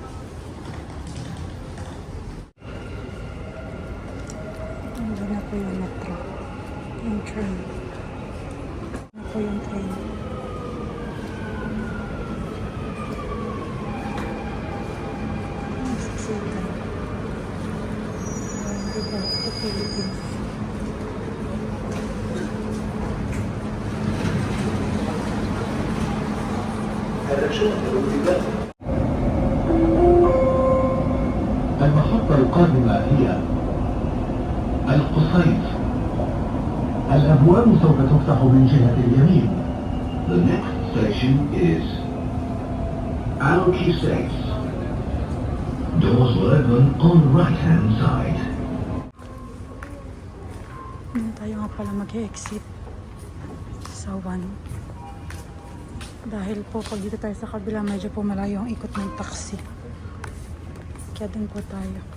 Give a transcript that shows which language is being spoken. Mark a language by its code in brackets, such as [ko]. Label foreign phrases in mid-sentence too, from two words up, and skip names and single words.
[tl] Nandun na po yung metro. Yung train. Ano po yung train. Ang siksikan. Diba? Ito Philippines. [ar] المحطة القادمة هي القصيص. الأبواب سوف تفتح من جهة اليمين. [en] The next station is Alcosais. Doors will open on right hand side. [tl] Tayo nga pala mag-exit sa 1. Dahil po pag dito tayo sa kabila, medyo po malayo ang ikot ng taxi. Kaya dun po tayo.